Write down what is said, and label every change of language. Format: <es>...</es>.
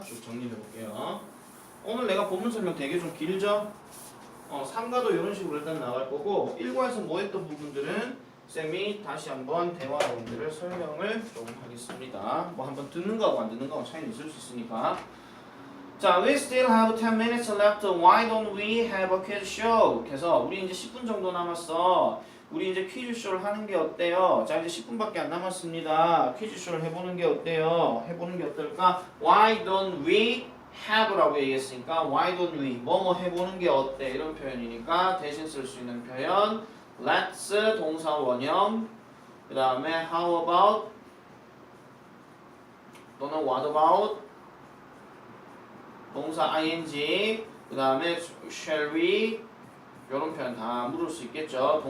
<ko>쭉 정리해 볼게요. 오늘 내가 본문 설명 되게 좀 길죠? 3과도 이런 식으로 일단 나갈 거고 1과에서 뭐 했던 부분들은 쌤이 다시 한번 대화 내용들을 설명을 좀 하겠습니다. 뭐 한번 듣는 거하고 안 듣는 거하고 차이는 있을 수 있으니까.</ko> <en>자, we still have 10 minutes left. Why don't we have a quiz show?</en> <ko>그래서 우리 이제 10분 정도 남았어. 우리 이제 퀴즈쇼를 하는 게 어때요? 자, 이제 10분밖에 안 남았습니다. 퀴즈쇼를 해보는 게 어때요? 해보는 게 어떨까?</ko> <en>Why don't we have라고 얘기했으니까 Why don't we 뭐뭐</en> <ko>해보는 게 어때? 이런 표현이니까 대신 쓸 수 있는 표현 Let's 동사 원형 그 다음에 How about 또는 What about 동사 ing 그 다음에 Shall we 이런 표현 다 물을 수 있겠죠.</ko>